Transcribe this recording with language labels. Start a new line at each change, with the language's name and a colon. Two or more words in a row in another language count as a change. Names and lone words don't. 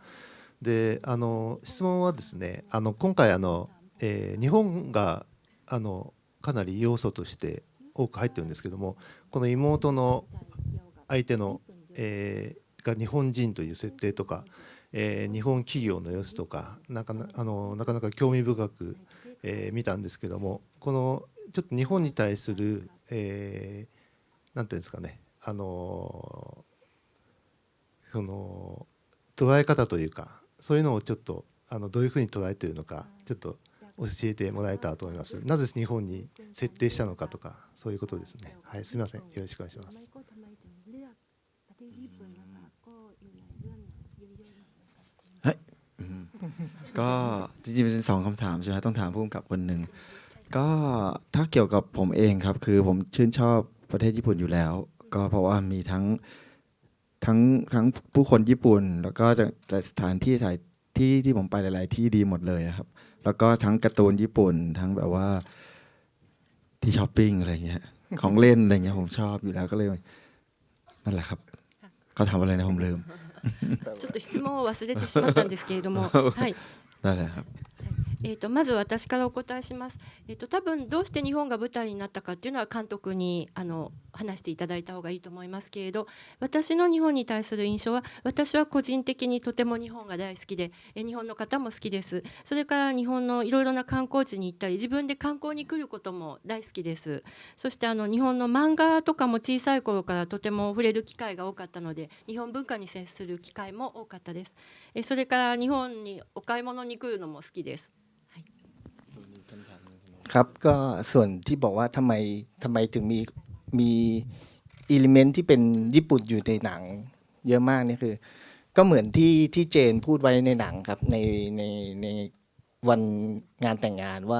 Japanese: で、質問はですね、今回日本がかなり要素として多く入ってるんですけども、この妹の相手の、が日本人という設定とか、日本企業の様子とかなかなか興味深く見たんですけども、このちょっと日本に対する、なんていうんですかね、その捉え方というか、そういうのをちょっとどういうふうに捉えているのか、ちょっと教えてもらえたらと思います。なぜ日本に設定したのかとか、そういうことですね。はい、すみません、よろしくお願いします。
Thai: ก็จริงๆเป็น2คำถามใช่ไหมต้องถามผู้กำกับคนหนึ่งก็ถ้าเกี่ยวกับผมเองครับคือผมชื่นช อบประเทศญี่ปุ่นอยู่แล้วก็เพราะว่ามีทั้งผู้คนญี่ปุ่นแล้วก็จากสถานที่ถ่ายที่ผมไปหลายๆที่ดีหมดเลยครับแล้วก็ทั้งการ์ตูนญี่ปุ่นทั้งแบบว่าที่ช้อปปิ้งอะไรเงี้ยของเล่นอะไรเงี้ยผมชอบอยู่แล้วก็เลยนั่นแหละครับเขาทำอะไรนะผมลืม
Japanese: ちょっと質問を忘れてしまったんですけれども、はい。
Thai: ได้เลยครับ
Japanese: まず私からお答えします。多分どうして日本が舞台になったかっていうのは監督に話していただいた方がいいと思いますけれど、私の日本に対する印象は、私は個人的にとても日本が大好きで、日本の方も好きです。それから日本のいろいろな観光地に行ったり、自分で観光に来ることも大好きです。そして日本の漫画とかも小さい頃からとても触れる機会が多かったので、日本文化に接する機会も多かったです。それから日本にお買い物に来るのも好きです。
Thai: ครับก็ส่วนที่บอกว่าทำไมถึงมีอิเลเมนต์ที่เป็นญี่ปุ่นอยู่ในหนังเยอะมากนี่คือก็เหมือนที่เจนพูดไว้ในหนังครับในวันงานแต่งงานว่า